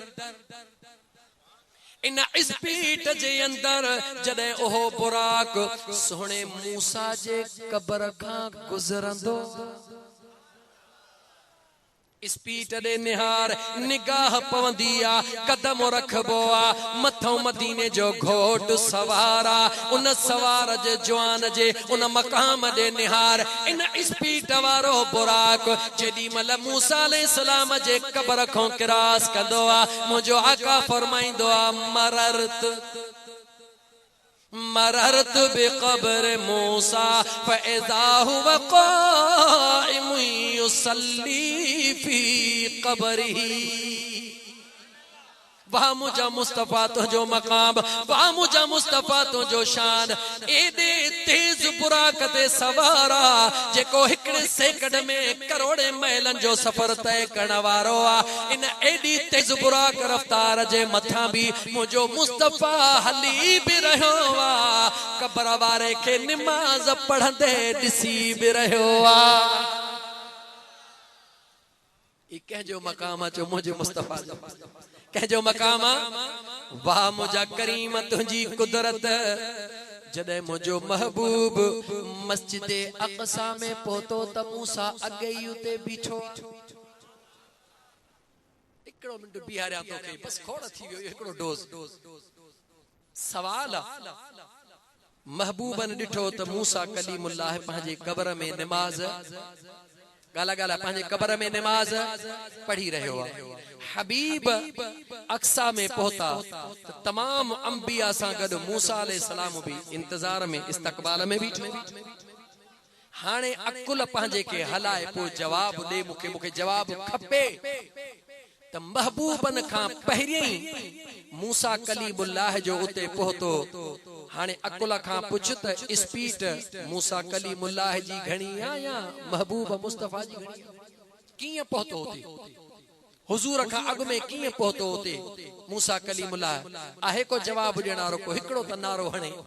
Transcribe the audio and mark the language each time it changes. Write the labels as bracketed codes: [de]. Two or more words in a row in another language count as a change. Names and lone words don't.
[sd] इन स्पीड जे अंदर जदे ओहो बुराक सोहणे मूसा जे कब्र खां गुजरंदो स्पीट दे निहार निगाह पवंदिया कदम रखबो आ मथों मदीने जो घोट सवारा उन सवार जे जवान जे उन मकाम दे निहार इन स्पीट वारो बुराक जेडी मल मूसा अलैहिस्सलाम जे कब्र खो क्रॉस कंदो आ मुजो आका फरमाइंदो आ [ar] مررت بقبر موسى فإذا هو قائم يصلي في قبره [sd] वाह मुझा मुस्तफा तो जो मकाम वाह मुझा मुस्तफा तो जो शान एदे तेज बुराकते सवारा जेको हिकड़े सेकंड में करोड़े मैलन जो सफर तय करण वारो आ इन एडी तेज बुराक रफ्तार जे मथा भी मुझो मुस्तफा हली भी रहो आ कब्र वारे के नमाज पढ़ंदे दिसी भी रहो आ ई कह जो मकाम जो मुझे मुस्तफा कह जो मकाम वाह मुझा करीम तुझी कुदरत जदे मुझो महबूब मस्जिद अक़सा में पहुतो त मूसा अगे ही उते बीठो एकड़ो मिनट बिहारिया तो के बस खोड़ थी वियो एकड़ो डोज सवाल महबूबन डिठो त मूसा कलीमुल्लाह पंहिंजे कब्र में नमाज गाला गाला पंहिंजे कब्र में नमाज पढ़ी रहियो आ हबीब अक्सा में पहुता तो तमाम अंबिया सां गड मूसा अलैहिस्सलाम भी इंतजार में इस्तकबाल में बीठो हाने अकुल पंहिंजे के हलाए पो जवाब दे मुखे मुखे जवाब खपे त महबूबन खां पहिरियों मूसा कलीमुल्लाह जो उते पहुतो हाने अकुल खां पुछ त स्पीड मूसा कलीमुल्लाह जी घणी आ या महबूब मुस्तफा जी घणी कीअं पहुतो उते हुजूर खां अग में कीअं पहुतो उते मूसा कलीमुल्लाह आहे को जवाब ॾियणारो को हिकड़ो त नारो हणे